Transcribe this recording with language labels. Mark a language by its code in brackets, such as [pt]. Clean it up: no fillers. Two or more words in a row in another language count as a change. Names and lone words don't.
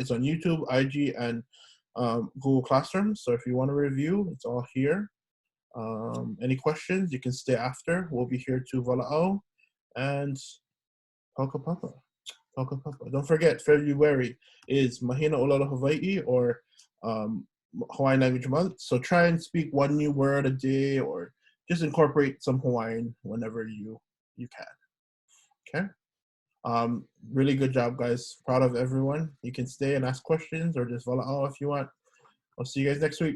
[en] It's on YouTube, IG, and Google Classroom. So if you want to review, it's all here. Any questions, you can stay after. We'll be here to Vala'au and Pakapapa. Don't forget, February is [haw] Mahina ʻŌLELO Hawaii, [en] or Hawaiian Language Month. So try and speak one new word a day, or just incorporate some Hawaiian whenever you can. Okay. Really good job, guys. Proud of everyone. You can stay and ask questions or just Vala'au if you want. I'll see you guys next week.